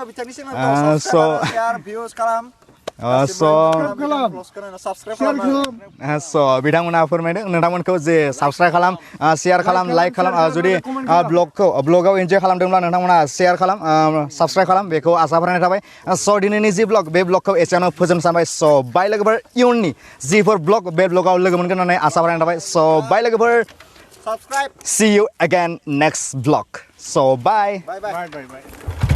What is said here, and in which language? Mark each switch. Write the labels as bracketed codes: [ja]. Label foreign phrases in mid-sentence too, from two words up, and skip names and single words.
[brx] बिथांमोना फोरमायदों नोंथांमोनखौ जे साबस्क्राइब खालाम शेयार खालाम लाइक खालाम जुदि ब्लगाव इन्जय खालामदोंब्ला नोंथांमोना शेयार खालाम साबस्क्राइब खालाम बेखौ आसा फारिनाय थाबाय स' दिनैनि जि ब्लग बे ब्लगखौ एसेयावनो फोजोबनो सानबाय स' बाय लोगोफोर इयुननि जिफोर ब्लग बे ब्लगाव लोगो मोनगोन होननानै आसा फारिनाय थाबाय स' बाय लोगोफोर [en] Subscribe. See you again next vlog. So bye. Bye bye.